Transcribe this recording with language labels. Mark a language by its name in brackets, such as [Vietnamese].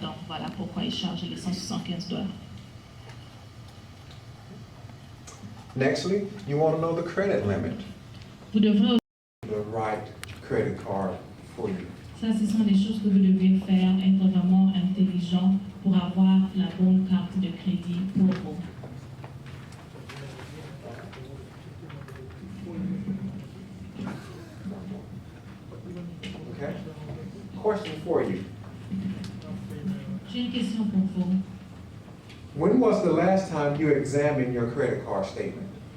[French] Donc voilà pourquoi ils chargent les $175. [English] Nextly, you want to know the credit limit. [French] Vous devrez [English] The right credit card for you. [French] Ça, ce sont des choses que vous devez faire, être vraiment intelligent pour avoir la bonne carte de crédit pour vous. [English] Okay? Question for you. [French] J'ai une question pour vous. [English] When was the last time you examined your credit card statement?